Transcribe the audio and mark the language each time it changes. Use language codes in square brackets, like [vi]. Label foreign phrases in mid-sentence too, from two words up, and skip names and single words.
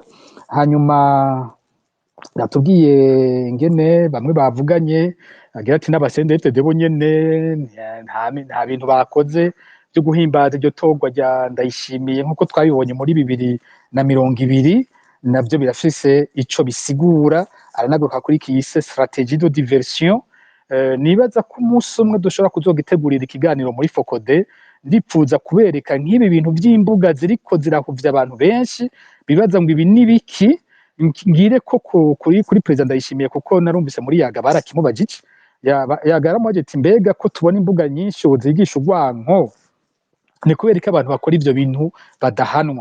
[rn] Hanyuma natubwiye ingene bamwe bavuganye, agira ati n'abasendete debo nyene nta bintu bakoze byo guhimbaza iryo torwa rya Ndayishimiye nk'uko twabibonye muri 2020, nabyo birafise ico bisigura. Aranagaruka kuri kiyise [fr] stratégie de diversion. [rn] Nibaza ko umunsi umwe dushobora kuzogitegurira ikiganiro muri Focode, ndipfuza kubereka nk'ibi bintu by'imbuga ziriko zirahuvya abantu benshi bibaza ngo ibi nibiki, ngire ko kuri President Ndayishimiye, kuko narumvise muri Yaga barakimubajije, Yaga yaramubajije ati mbega ko tubona imbuga nyinshi zigisha urwanko, ni kubera ko abantu bakora ivyo bintu badahanwa.